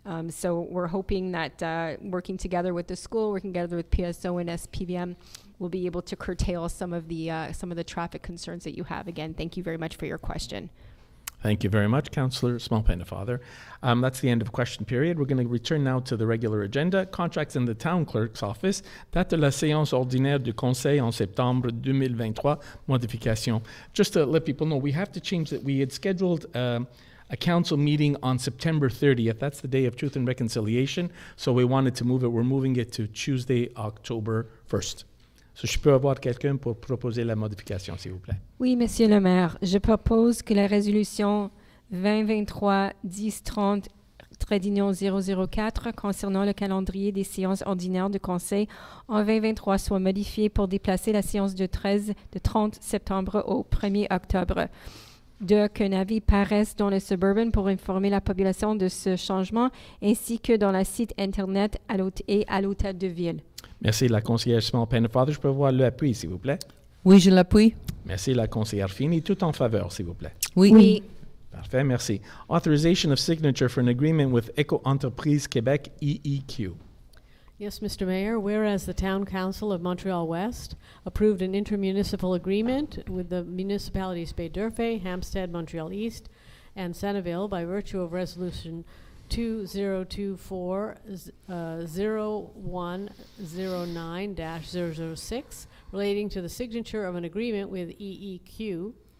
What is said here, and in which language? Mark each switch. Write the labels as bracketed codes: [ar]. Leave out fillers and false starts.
[en] So we're hoping that working together with the school, working together with PSO and SPVM, we'll be able to curtail some of the traffic concerns that you have. Again, thank you very much for your question. Thank you very much, Councillor Small-Pennefather. That's the end of question period. We're going to return now to the regular agenda. Contracts in the Town Clerk's Office. [fr] Date de la séance ordinaire du conseil en septembre 2023. Modification. [en] Just to let people know, we have to change that. We had scheduled a council meeting on September 30th. That's the day of Truth and Reconciliation. So we wanted to move it. We're moving it to Tuesday, October 1st. [fr] So, je peux avoir quelqu'un pour proposer la modification, s'il vous plaît. Oui, Monsieur le maire, je propose que la résolution 2023-1030-004 concernant le calendrier des séances ordinaires du Conseil en 2023 soit modifiée pour déplacer la séance de 30 septembre au 1er octobre. Qu'un avis paraisse dans le Suburban pour informer la population de ce changement, ainsi que dans le site Internet et à l'hôtel de ville. Merci, la conseillère Small-Pennefather. Je peux avoir l'appui, s'il vous plaît. Oui, je l'appuie. Merci, la conseillère Fini. Tout en faveur, s'il vous plaît. Oui. Oui. Parfait, merci. [en] Authorization of signature for an agreement with Eco-Entreprise Québec, EEQ. Yes, Mr. Mayor, whereas the Town Council of Montreal-West approved an intermunicipal agreement with the municipalities Baie-D'Urfé, Hampstead, Montreal-East, and Centerville by virtue of Resolution 2024-0109-006 relating to the signature of an agreement with EEQ,